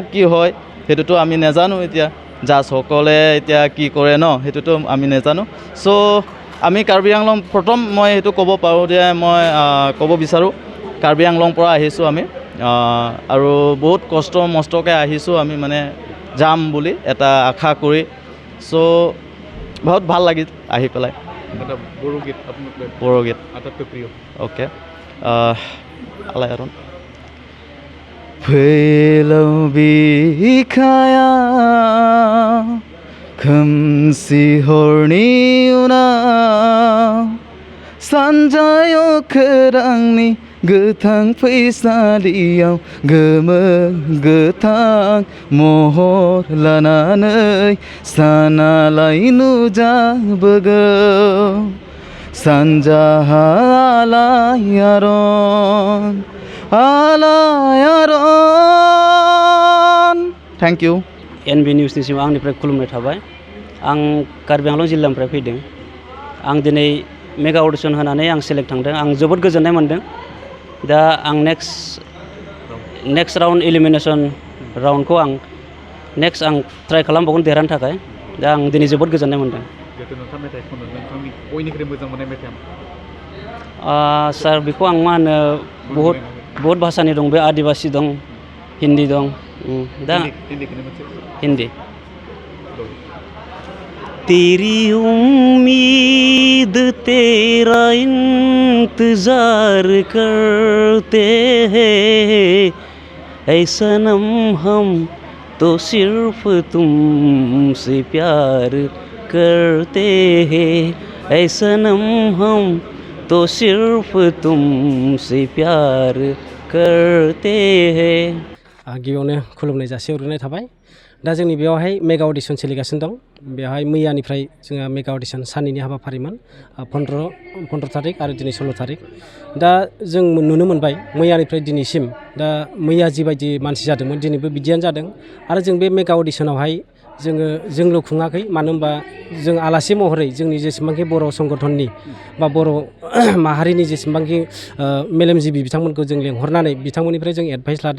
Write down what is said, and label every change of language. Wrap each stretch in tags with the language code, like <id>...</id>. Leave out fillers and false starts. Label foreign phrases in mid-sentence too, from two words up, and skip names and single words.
<as>কি হয় সেইটোতো আমি নাজানো এতিয়া জাজসকলে এতিয়া কি কৰে ন সেইটোতো আমি নাজানো চ' আমি কাৰ্বি আংলং প্ৰথম মই সেইটো ক'ব পাৰোঁ যে মই ক'ব বিচাৰোঁ কাৰ্বি আংলং পৰা আহিছোঁ আমি আৰু বহুত কষ্ট মষ্টকৈ আহিছোঁ আমি মানে যাম বুলি এটা আশা কৰি চ' বহুত ভাল লাগিল আহি পেলাই বড়োগীত আটাইতকৈ প্ৰিয়</as> <brx>অ'কে আলায়াৰন फैलाव बिखाया खोमसि हरनि उनाव सानजायाव खोरांनि गोथां फैसालियाव गोमो गोथां महर लानानै सानालाय नुजाबोगौ सानजाहा आलायारन</brx> <en>thank you</en> <brx>एनबि निउसनिसिम आंनिफ्राय खुलुमनाय थाबाय आं कार्बि आंलं जिल्लानिफ्राय फैदों आं दिनै</brx> <en>mega audition</en> <brx>होनानै आं सेलेक्ट थांदों आं जोबोद गोजोननाय मोनदों दा आं</brx> <en>next round elimination</en> <brx>राउन्डखौ आं नेक्स्ट आं ट्राइ खालामबावगोन देरहानो थाखाय दा आं दिनै जोबोद गोजोननाय मोनदों सार बेखौ आं मा होनो बहुत भाषानि दं बे आदिबासी दं हिन्दी दं दा हिन्दी</brx> <hi>तेरी उम्मीद तेरा इंतजार करते हैं ऐ सनम हम तो सिर्फ तुमसे प्यार करते हैं ऐ सनम हम तो सिर्फ तुमसे प्यार करते हैं।</hi> <brx>गिबियावनो खुलुमनाय जासिहरग्रोनाय थाबाय। दा जोंनि बेयावहाय</brx> <en>mega audition</en> <brx>सोलिगासिनो दं। बेवहाय मैयानिफ्राय जोंहा</brx> <en>mega audition</en> <brx>साननैनि हाबाफारिमोन 15 थारिख आरो दिनै 16 थारिख। दा जों नुनो मोनबाय मैयानिफ्राय दिनैसिम दा मैया जिबायदि मानसि जादोंमोन दिनैबो बिदियानो जादों आरो जों बे मेगा अडिशनावहाय जोंल' खुङाखै मानो होनबा जों आलासि महरै जोंनि जेसेबांखि बर' संगठननि बा बर' माहारिनि जेसेबांखि मेलेमजिबि बिथांमोनखौ जों लेंहरनानै बिथांमोननिफ्राय जों एडभाइस लादों।</brx>